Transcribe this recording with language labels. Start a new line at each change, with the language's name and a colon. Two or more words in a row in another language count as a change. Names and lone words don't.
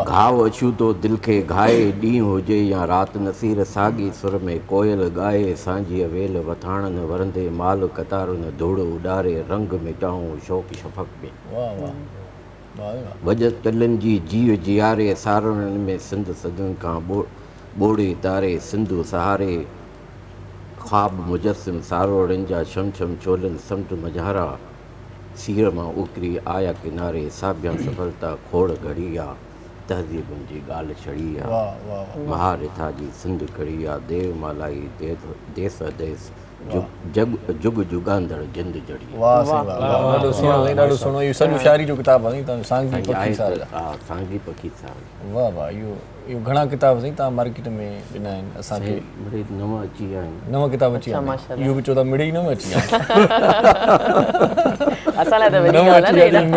Sindhi: घाव अछूतो दिलि खे घाए ॾींहुं हुजे या राति नसीर साॻी सुर में कोयल ॻाए सांझीअ वेल वथाणनि वरंदे माल कतारुनि धूड़ उॾारे रंग मिटाऊं शौक़ शफ़क़ में वजत कलनि जी जीव जियारे सारणनि में सिंध सदियुनि खां ॿोड़े तारे सिंधु सहारे ख़्वाब मुजस्सिम सारोड़नि जा छम छम चोलनि समुंड मझारा सीर मां उकरी आया किनारे साबिया सफलता खोड़ घड़ी आहे तहज़ीबुनि जी ॻाल्हि छड़ी आहे महारिथा जी सिंध कड़ी आहे देवमालाई देस देस जुग जुगांदड़ जिंद जड़ी वाह ॾाढो सुहिणो ॾाढो सुहिणो इहो सॼो शाइरी जो किताबु आहे तव्हां सांगी पखी सार सांगी पखी सार वाह वाह इहो घणा किताब साईं तव्हां मार्केट में ॾिना आहिनि असांखे मिड़ई नवां अची विया आहिनि नवां किताब अची विया आहिनि इहो बि चओ था मिड़ई नवां अची विया असां लाइ त वॾी ॻाल्हि आहे न